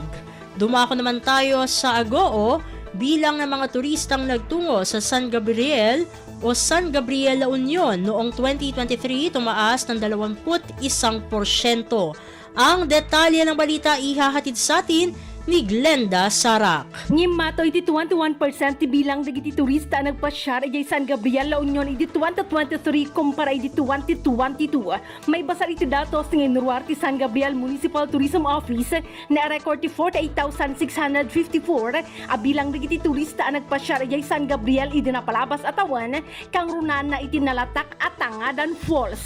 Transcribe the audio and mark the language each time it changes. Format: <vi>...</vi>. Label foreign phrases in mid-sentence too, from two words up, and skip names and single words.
<tl>Dumako naman tayo sa Agoo, bilang ng mga turistang nagtungo sa San Gabriel o San Gabriel La Union noong 2023 tumaas ng 21%. Ang detalye ng balita ihahatid sa atin ni Glenda Sarak.</tl> <ilo>Ngimato iti 21% bilang dagiti turista nagpasyar iti San Gabriel La Union iti 2023 kumpara iti 2022. May basar iti datos ng Inruar ti San Gabriel Municipal Tourism Office na record ti 48,654 bilang dagiti turista nagpasyar iti San Gabriel iti napalabas atawan kang runan na iti nalatak at Tangadan Falls.</ilo>